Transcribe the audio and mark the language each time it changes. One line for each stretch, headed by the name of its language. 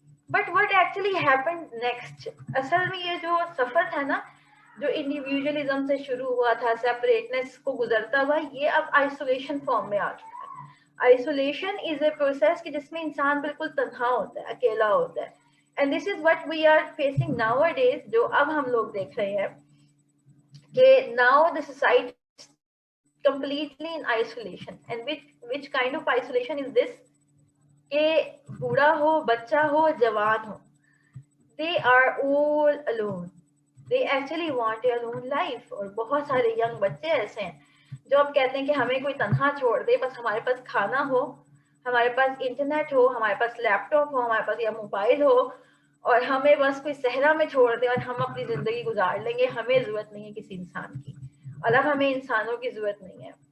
English: but what actually happened next,
Urdu: اصل میں یہ جو سفر تھا نا، جو انڈیویجولزم سے شروع ہوا تھا، سیپریٹنس کو گزرتا ہوا، یہ اب آئسولیشن فارم میں آ چکا ہے.
English: isolation is a process
Urdu: کہ جس میں انسان بالکل تنہا ہوتا ہے، اکیلا ہوتا ہے.
English: and this is what we are facing nowadays,
Urdu: جو اب ہم لوگ دیکھ رہے ہیں کہ
English: Now the society completely in isolation. And which kind of isolation is this؟
Urdu: کہ بوڑھا ہو، بچہ ہو، جوان ہو،
English: they are all alone. They actually want a alone life.
Urdu: اور بہت سارے ینگ بچے ایسے ہیں جو اب کہتے ہیں کہ ہمیں کوئی تنہا چھوڑ دے، بس ہمارے پاس کھانا ہو، ہمارے پاس انٹرنیٹ ہو، ہمارے پاس لیپ ٹاپ ہو، ہمارے پاس یا موبائل ہو، اور ہمیں بس کوئی صحرا میں چھوڑ دے اور ہم اپنی زندگی گزار لیں گے. ہمیں ضرورت نہیں ہے کسی انسان کی، اور اب ہمیں انسانوں کی ضرورت نہیں ہے.